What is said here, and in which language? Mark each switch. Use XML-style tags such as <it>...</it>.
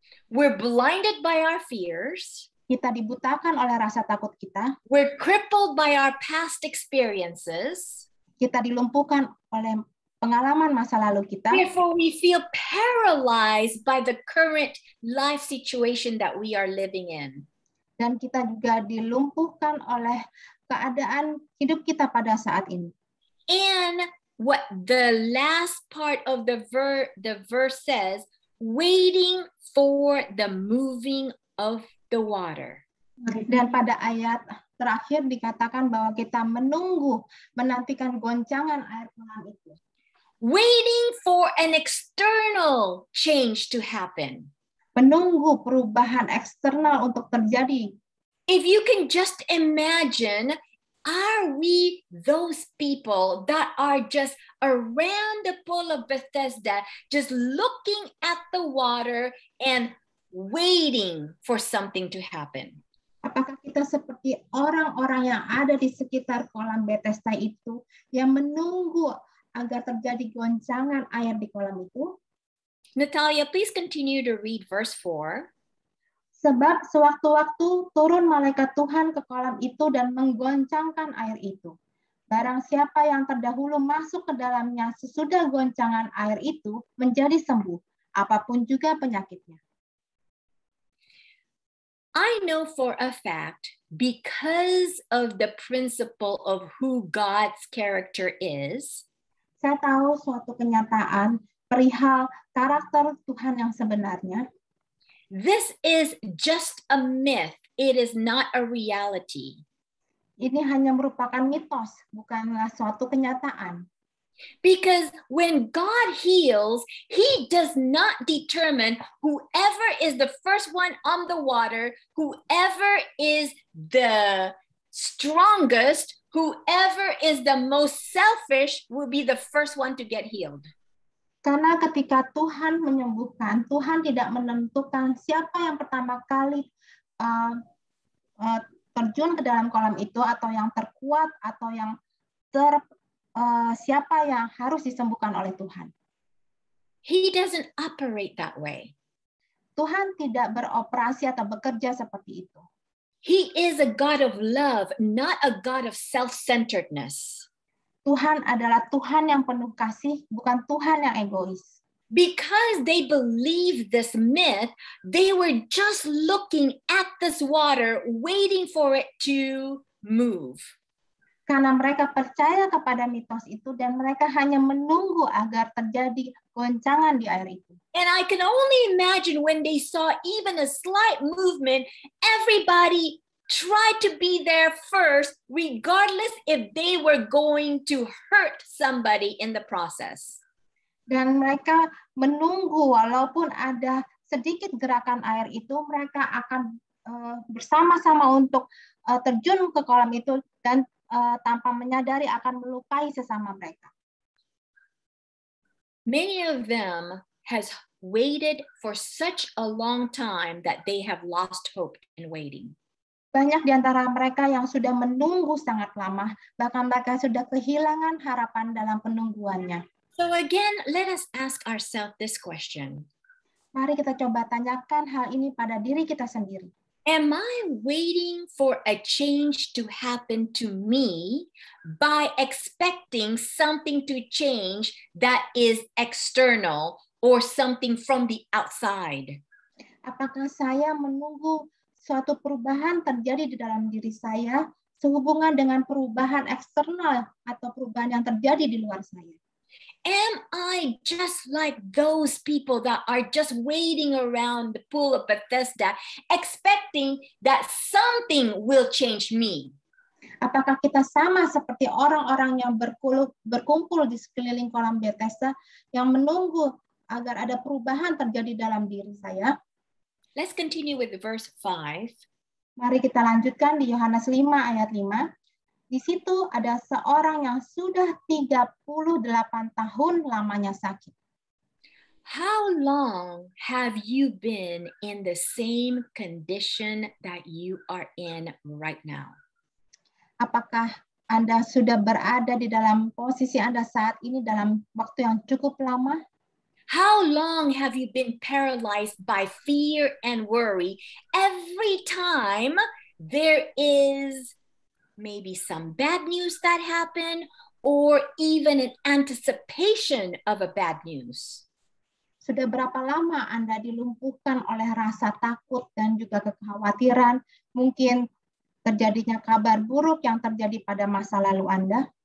<en>We're blinded by our fears.</en> <id>Kita dibutakan oleh rasa takut kita.</id> <en>We're crippled by our past experiences.</en> <id>Kita dilumpuhkan oleh pengalaman masa lalu kita.</id> <en>Therefore, we feel paralyzed by the current life situation that we are living in.</en> <id>Dan kita juga dilumpuhkan oleh keadaan hidup kita pada saat ini.</id> <en>And what the last part of the verse says, waiting for the moving of the water.</en> <id>Dan pada ayat terakhir dikatakan bahwa kita menantikan goncangan air kolam itu.</id> <en>Waiting for an external change to happen.</en> <id>Menunggu perubahan eksternal untuk terjadi.</id> <en>If you can just imagine, are we those people that are just around the pool of Bethesda, just looking at the water and waiting for something to happen?</en> <id>Apakah kita seperti orang-orang yang ada di sekitar kolam Bethesda itu, yang menunggu agar terjadi goncangan air di kolam itu?</id> <en>Natalia, please continue to read verse 4.</en> <id>Sebab sewaktu-waktu turun malaikat Tuhan ke kolam itu dan menggoncangkan air itu. Barang siapa yang terdahulu masuk ke dalamnya sesudah goncangan air itu menjadi sembuh, apapun juga penyakitnya.</id> <en>I know for a fact, because of the principle of who God's character is,</en> <id>saya tahu suatu kenyataan perihal karakter Tuhan yang sebenarnya.</id> <en>this is just a myth. It is not a reality.</en> <id>Ini hanya merupakan mitos, bukanlah suatu kenyataan.</id> <en>Because when God heals, he does not determine whoever is the first one on the water, whoever is the strongest, whoever is the most selfish will be the first one to get healed.</en> <id>Karena ketika Tuhan menyembuhkan, Tuhan tidak menentukan siapa yang pertama kali terjun ke dalam kolam itu, atau yang terkuat, atau yang siapa yang harus disembuhkan oleh Tuhan.</id> <en>He doesn't operate that way.</en> <id>Tuhan tidak beroperasi atau bekerja seperti itu.</id> <en>He is a God of love, not a God of self-centeredness.</en> <id>Tuhan adalah Tuhan yang penuh kasih, bukan Tuhan yang egois.</id> <en>Because they believe this myth, they were just looking at this water, waiting for it to move.</en> <id>Karena mereka percaya kepada mitos itu dan mereka hanya menunggu agar terjadi goncangan di air itu.</id> <en>And I can only imagine when they saw even a slight movement, everybody try to be there first, regardless if they were going to hurt somebody in the process.</en> <id>Dan mereka menunggu walaupun ada sedikit gerakan air itu, mereka akan bersama-sama untuk terjun ke kolam itu dan tanpa menyadari akan melukai sesama mereka.</id> <en>Many of them has waited for such a long time that they have lost hope in waiting.</en> <id>Banyak di antara mereka yang sudah menunggu sangat lama, bahkan mereka sudah kehilangan harapan dalam penungguannya.</id> <en>So again, let us ask ourselves this question.</en> <id>Mari kita coba tanyakan hal ini pada diri kita sendiri.</id> <en>Am I waiting for a change to happen to me by expecting something to change that is external or something from the outside?</en> <id>Apakah saya menunggu suatu perubahan terjadi di dalam diri saya sehubungan dengan perubahan eksternal atau perubahan yang terjadi di luar saya?</id> <en>Am I just like those people that are just waiting around the pool of Bethesda, expecting that something will change me?</en> <id>Apakah kita sama seperti orang-orang yang berkumpul di sekeliling kolam Bethesda yang menunggu agar ada perubahan terjadi dalam diri saya?</id> <en>Let's continue with verse 5.</en> <id>Mari kita lanjutkan di Yohanes 5 ayat 5. Di situ ada seorang yang sudah 38 tahun lamanya sakit.</id> <en>How long have you been in the same condition that you are in right now?</en> <id>Apakah Anda sudah berada di dalam posisi Anda saat ini dalam waktu yang cukup lama?</id> <en>How long have you been paralyzed by fear and worry every time there is maybe some bad news that happen or even an anticipation of a bad news?</en> <id>Sudah berapa lama Anda dilumpuhkan oleh rasa takut dan juga kekhawatiran, mungkin terjadinya kabar buruk yang terjadi pada masa lalu Anda?</id>